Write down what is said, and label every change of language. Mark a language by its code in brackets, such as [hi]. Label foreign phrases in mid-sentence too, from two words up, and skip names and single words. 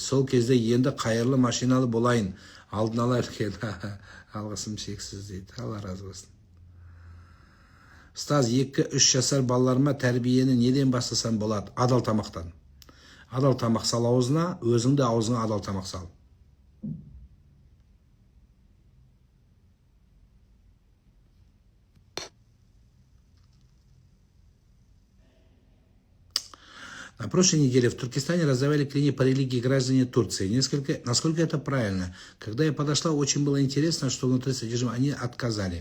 [kk] Сол кезде енді қайырлы машиналы болайын. Алдын ала үлкен. Алғысым шексіз дейді. Алла разы болсын. Ұстаз, 2-3 жасар балаларыма тәрбиені неден бастасам болады? Адал тамақтан. Адал тамақ сал аузына, өзің де аузыңа адал тамақ сал. [ru] На прошлой неделе в Туркестане раздавали книги по религии граждане Турции. Насколько это правильно? Когда я подошла, очень было интересно, что внутри содержимого они отказали.